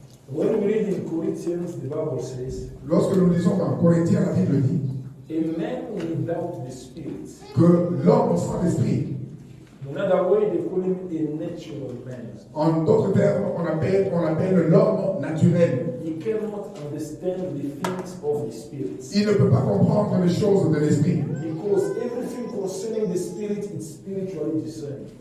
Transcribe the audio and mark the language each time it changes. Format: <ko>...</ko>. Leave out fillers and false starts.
<en>When we read in Corinthians, the Bible says,</en> <fr>lorsque nous lisons dans Corinthiens, la Bible dit</fr> <en>a man without the Spirit.</en> <fr>Que l'homme sans l'esprit.</fr> <en>Another way they call him a natural man.</en> <fr>En d'autres termes, on l'appelle l'homme naturel.</fr> <en>He cannot understand the things of the Spirit.</en> <fr>Il ne peut pas comprendre les choses de l'esprit.</fr> <en>Because everything concerning the Spirit is spiritually discerned.</en>